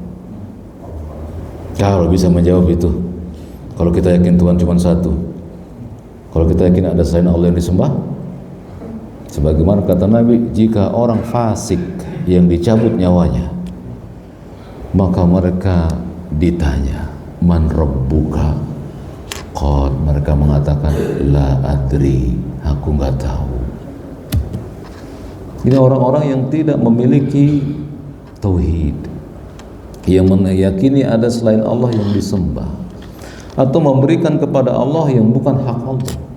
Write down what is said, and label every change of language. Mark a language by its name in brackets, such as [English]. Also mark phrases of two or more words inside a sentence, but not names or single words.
[Indonesian] Kalau bisa menjawab itu. Kalau kita yakin Tuhan cuma satu, kalau kita yakin ada selain Allah yang disembah, sebagaimana kata Nabi, jika orang fasik yang dicabut nyawanya, maka mereka ditanya, [Arabic] من ربك? [Indonesian] Qad, mereka mengatakan, [Arabic] لا أدري, [Indonesian] aku nggak tahu. Ini orang-orang yang tidak memiliki tauhid, yang meyakini ada selain Allah yang disembah, atau memberikan kepada Allah yang bukan hak Allah.